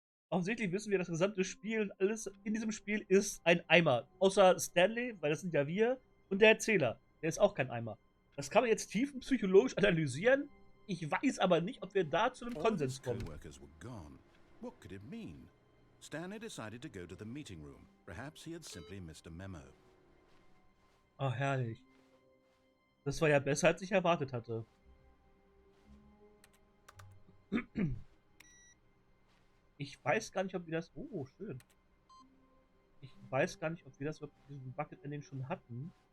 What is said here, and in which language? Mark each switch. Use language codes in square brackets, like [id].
[de] Offensichtlich wissen wir, das gesamte Spiel und alles in diesem Spiel ist ein Eimer. Außer Stanley, weil das sind ja wir, und der Erzähler. Der ist auch kein Eimer. Das kann man jetzt tiefenpsychologisch analysieren. Ich weiß aber nicht, ob wir da zu einem Konsens kommen. [en] What could it mean? Stanley decided to go to the meeting room. Perhaps he had simply missed a memo. [de] Oh, herrlich. Das war ja besser, als ich erwartet hatte. Ich weiß gar nicht, ob wir das... Oh, schön. Ich weiß gar nicht, ob wir das mit diesem Bucket-Ending schon hatten.